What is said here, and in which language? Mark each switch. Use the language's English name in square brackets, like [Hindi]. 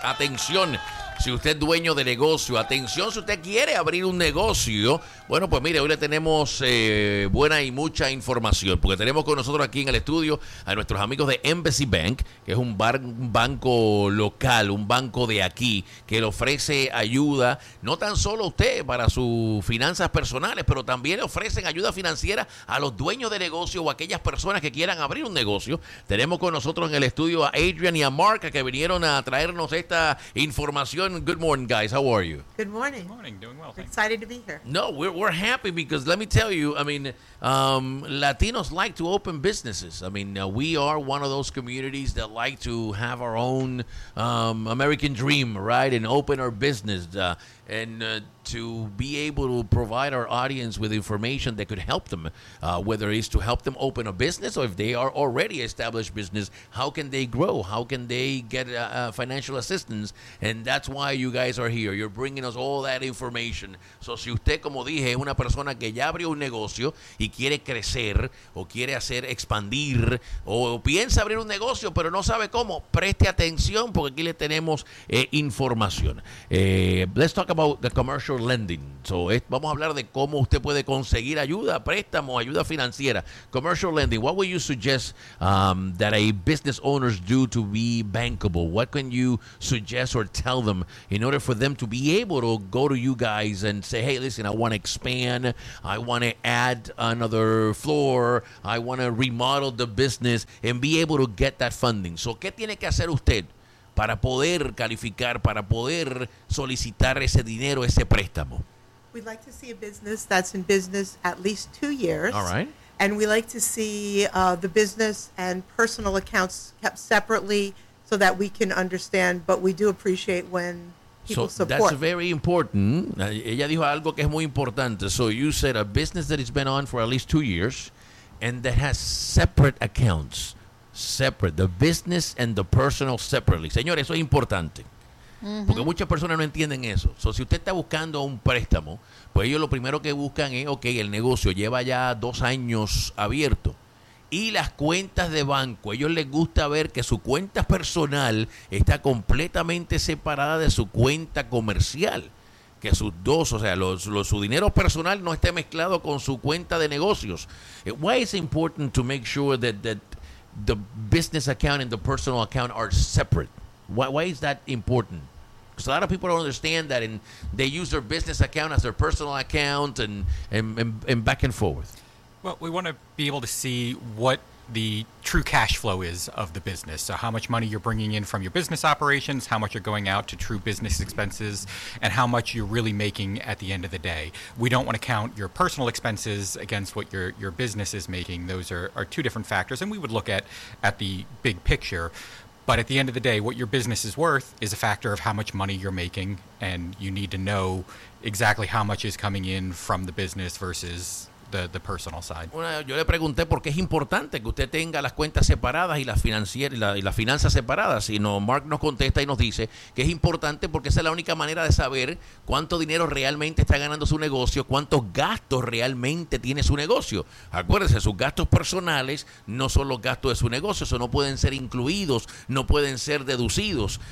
[Spanish] Atención, si usted es dueño de negocio, atención, si usted quiere abrir un negocio, bueno, pues mire, hoy le tenemos buena y mucha información, porque tenemos con nosotros aquí en el estudio a nuestros amigos de Embassy Bank, que es un banco local, un banco de aquí, que le ofrece ayuda, no tan solo a usted para sus finanzas personales, pero también le ofrecen ayuda financiera a los dueños de negocio o a aquellas personas que quieran abrir un negocio. Tenemos con nosotros en el estudio a Adrian y a Mark, que vinieron a traernos esta información. [English] Good morning, guys. How are you? Good morning. Good morning. Doing well. Thanks. Excited to be here. No, we're happy because let me tell you, I mean, Latinos like to open businesses. I mean, we are one of those communities that like to have our own American dream, right? And open our business to be able to provide our audience with information that could help them, whether it's to help them open a business or if they are already established business, how can they grow? How can they get financial assistance? And that's why you guys are here. You're bringing us all that information. [Spanish] So si usted, como dije, es una persona que ya abrió un negocio y quiere crecer o quiere hacer expandir o piensa abrir un negocio pero no sabe cómo, preste atención porque aquí le tenemos información. [English] Let's talk about the commercial lending. [Spanish] So, vamos a hablar de cómo usted puede conseguir ayuda, préstamo, ayuda financiera. [English] Commercial lending, what would you suggest that a business owners do to be bankable? What can you suggest or tell them in order for them to be able to go to you guys and say, hey, listen, I want to expand, I want to add another floor, I want to remodel the business and be able to get that funding. [Spanish] So, ¿qué tiene que hacer usted para poder calificar, para poder solicitar ese dinero, ese préstamo? [English] We'd like to see a business that's in business at least 2 years. All right. And we like to see the business and personal accounts kept separately so that we can understand, but we do appreciate when people support. That's very important. [Spanish] Ella dijo algo que es muy importante. [English] So you said a business that has been on for at least 2 years and that has separate accounts. Separate, the business and the personal separately. [Spanish] Señores, eso es importante. [English] Uh-huh. [Spanish] Porque muchas personas no entienden eso. So, si usted está buscando un préstamo, pues ellos lo primero que buscan es, okay, el negocio lleva ya 2 años abierto. Y las cuentas de banco, ellos les gusta ver que su cuenta personal está completamente separada de su cuenta comercial. Que sus dos, o sea, su dinero personal no esté mezclado con su cuenta de negocios. [English] Why is it important to make sure that the business account and the personal account are separate? Why is that important? Because a lot of people don't understand that, and they use their business account as their personal account and back and forth. Well, we want to be able to see what the true cash flow is of the business. So how much money you're bringing in from your business operations, how much you're going out to true business expenses, and how much you're really making at the end of the day. We don't want to count your personal expenses against what your business is making. Those are two different factors, and we would look at the big picture. But at the end of the day, what your business is worth is a factor of how much money you're making, and you need to know exactly how much is coming in from the business versus the personal side. [Spanish] Bueno, yo le pregunté por qué es importante que usted tenga las cuentas separadas y las financieras y las finanzas separadas, sino Mark nos contesta y nos dice que es importante porque esa es la única manera de saber cuánto dinero realmente está ganando su negocio, cuántos gastos realmente tiene su negocio. Acuérdese, sus gastos personales no son los gastos de su negocio, eso no pueden ser incluidos, no pueden ser deducidos.